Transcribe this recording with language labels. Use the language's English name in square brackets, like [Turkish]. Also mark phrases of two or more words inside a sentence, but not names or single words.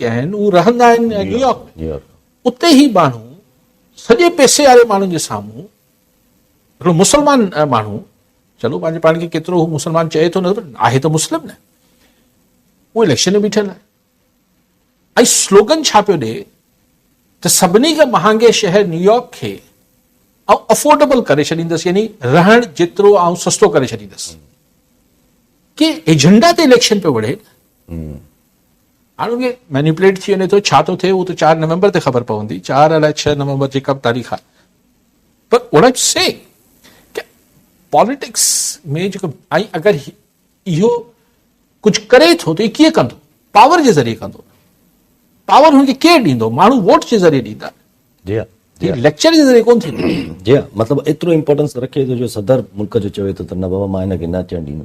[Sindhi] आहिनि उहे रहंदा आहिनि न्यूयॉर्क में, उते ई माण्हू सॼे पैसे वारे माण्हुनि जे साम्हूं हिकिड़ो मुस्लमान माण्हू, चलो पंहिंजे पाण खे केतिरो हू मुस्लमान चए थो, न आहे त मुस्लिम न, उहो इलेक्शन में बीठल आहे ऐं स्लोगन छा पियो ॾे त सभिनी खां महांगे शहर न्यूयॉर्क खे ऐं अफोर्डेबल करे छॾींदसि, यानी रहण जेतिरो ऐं सस्तो करे छॾींदसि, के एजेंडा ते इलेक्शन पियो वढ़े, हाणे मैनिपुलेट थी वञे थो, छा थो थिए उहो त 4 नवंबर ते ख़बर पवंदी, 4 अलाए 6 नवंबर जेका बि तारीख़ आहे, पर [English] what I am saying [Sindhi] पॉलिटिक्स में जेको ऐं अगरि इहो कुझु करे थो त कीअं कंदो, पावर जे ज़रिए कंदो, पावर हुनखे केरु ॾींदो, माण्हू वोट जे ज़रिए ॾींदा, लेक्चर जे ज़रिए कोन थींदो। जी हा, मतिलबु एतिरो इंपॉर्टेंस रखे थो जो सदर मुल्क जो चवे थो त न बाबा मां हिनखे न अचणु ॾींदुमि।